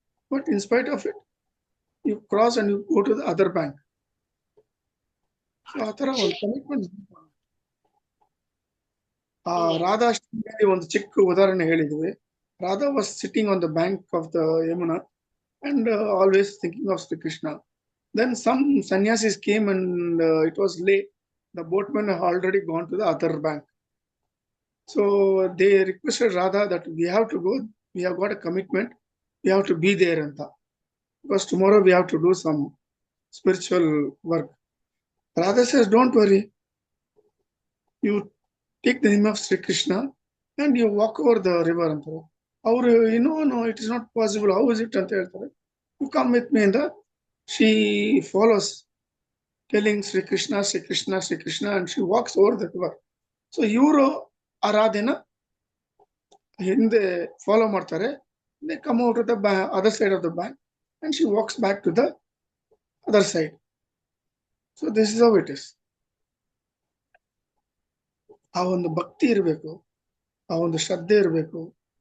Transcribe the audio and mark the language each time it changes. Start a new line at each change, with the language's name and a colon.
English: But in spite of it you cross and you go to the other bank.
Kannada: ಆ ತರ ಒಂದು commitment. ರಾಧಾಷ್ಟಮಿಯಲ್ಲಿ ಒಂದು ಚಿಕ್ಕ ಉದಾಹರಣೆ ಹೇಳಿದ್ವಿ.
English: Radha was sitting on the bank of the Yamuna and always thinking of Sri Krishna. Then some sannyasis came and it was late. The boatmen have already gone to the other bank. So they requested Radha that we have to go. We have got a commitment. We have to be there, anta. Because tomorrow we have to do some spiritual work. Radha says, don't worry. You take the name of Sri Krishna and you walk over the river. Anತಾರೆ. ಅವರು no, it is not possible. How is it
Kannada: ಅಂತ ಹೇಳ್ತಾರೆ.
English: You come with me and she follows, telling Sri Krishna, Sri Krishna, Sri Krishna, and she walks over the river.
Kannada: So ಇವರು ಆ ರಾಧೆನ ಹಿಂದೆ follow ಮಾಡ್ತಾರೆ.
English: They come out of the other side of the bank and she walks back to the other side. So this is how it is.
Kannada: ಆ ಒಂದು ಭಕ್ತಿ ಇರಬೇಕು, ಆ ಒಂದು ಶ್ರದ್ಧೆ ಇರಬೇಕು.